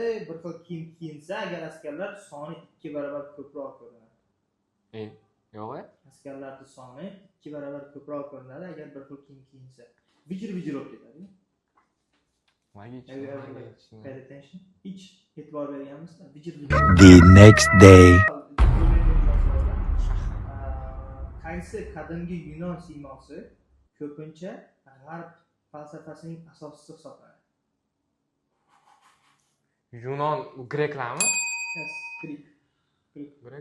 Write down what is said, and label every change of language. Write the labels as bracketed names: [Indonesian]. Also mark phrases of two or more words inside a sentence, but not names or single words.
[Uzbek] Bir xil kiyim kiyinsa, agar askarlar soni 2 barobar ko'proq ko'rinadi. Yo'q. Askarlarning soni 2 barobar ko'proq ko'rinadi agar bir xil kiyim kiyinsa. Vijir olib ketadi. [English] Pay attention. [Uzbek] Hech e'tibor berganmisizlar? Vijir. [English] the next day. [Uzbek] Qaysi qadimgi Yunon siymosi ko'pincha g'arb falsafasining asoschisi hisoblanadi? Yunon greklarmi? Yes, Grek.